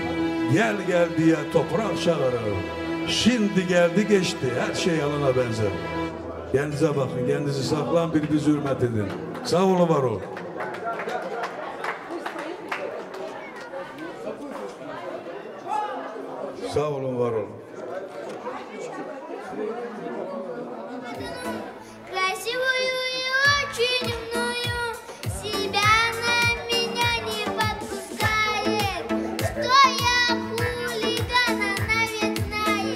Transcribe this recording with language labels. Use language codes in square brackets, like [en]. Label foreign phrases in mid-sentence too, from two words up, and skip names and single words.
[tr] Gel gel diye toprak çağırır. Şimdi geldi geçti, her şey yalana benzer. Kendinize bakın, kendinizi saklan, birbirinizi hürmet edin. Sağ olun, var olun. Sağ olun, var olun. [ru] Красивую и очень умную, себя на меня не подпускает. Что я хулиган, она ведь знает.